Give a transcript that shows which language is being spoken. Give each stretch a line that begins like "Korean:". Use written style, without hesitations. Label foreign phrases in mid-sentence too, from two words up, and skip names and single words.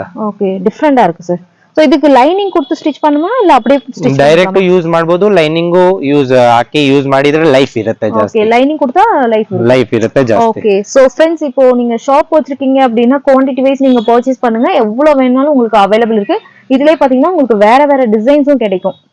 Tamil: ஓகே, டிஃபரண்டா இருக்கு சார். சோ இதுக்கு லைனிங் கொடுத்து ஸ்டிட்ச் பண்ணுமா இல்ல அப்படியே ஸ்டிட்ச்
Kannada: ಡೈರೆಕ್ಟ್ ಯೂಸ್ ಮಾಡಬಹುದು, ಲೈನಿಂಗ್ ಹಾಕಿ ಯೂಸ್ ಮಾಡಿದ್ರೆ ಲೈಫ್ ಇರುತ್ತೆ ಜಾಸ್ತಿ. ಓಕೆ,
Tamil: லைனிங் கொடுத்தா லைஃப்
Kannada: ಇರುತ್ತೆ ಜಾಸ್ತಿ.
Tamil: ஓகே. சோ फ्रेंड्स, இப்போ நீங்க ஷாப் வச்சிருக்கீங்க அப்படினா
English: quantity wise
Tamil: நீங்க பர்ச்சேஸ் பண்ணுங்க. எவ்வளவு வேணாலும் உங்களுக்கு அவேilable இருக்கு. இதுலயே பாத்தீங்கன்னா உங்களுக்கு வேற டிசைன்ஸும் கிடைக்கும்.